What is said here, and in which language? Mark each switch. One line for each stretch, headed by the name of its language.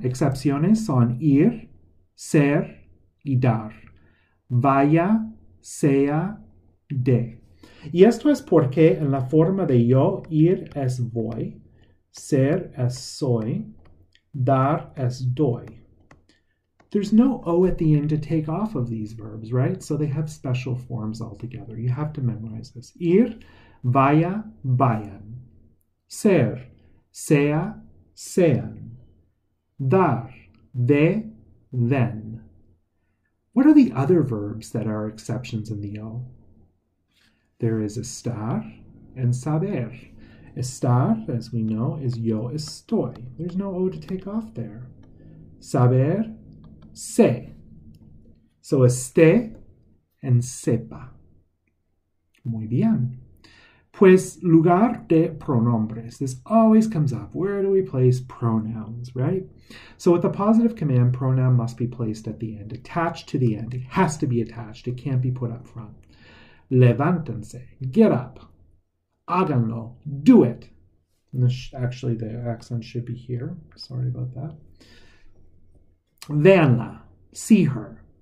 Spanish: Excepciones son ir, ser y dar. Vaya, sea, de. Y esto es porque en la forma de yo, ir es voy, ser es soy, dar es doy.
English: There's no O at the end to take off of these verbs, right? So they have special forms altogether. You have to memorize this. Ir, vaya, vayan.
Spanish: Ser, sea, sean. Dar, de, den.
English: What are the other verbs that are exceptions in the O? There is estar and saber. Estar, as we know, is yo estoy. There's no O to take off there.
Spanish: Saber, sé. So esté and sepa. Muy bien. Pues lugar de pronombres.
English: This always comes up. Where do we place pronouns, right? So with the positive command, pronoun must be placed at the end, attached to the end. It has to be attached. It can't be put up front. Levántense. Get up. Háganlo. Do it. And actually, the accent should be here. Sorry about that. Véanla. See her.